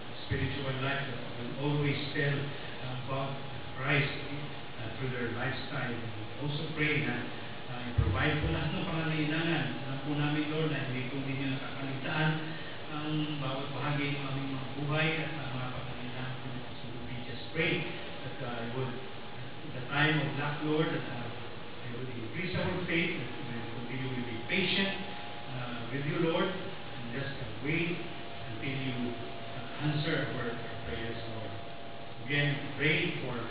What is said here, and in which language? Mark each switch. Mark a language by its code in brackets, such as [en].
[en] Spiritual life that will always tell about Christ through their lifestyle. We also pray [tl] na i-provide po lahat ng pangangailangan. Alam po namin, Lord, na hindi po ninyo nakakaligtaan ang bawat bahagi ng aming mga buhay at mga pangangailangan po dito. [en] So we just pray that would, in the time of lack, Lord, that it would increase our faith, that we will continue to be patient with you, Lord, and just wait until you answer our prayers, Lord. Again, pray for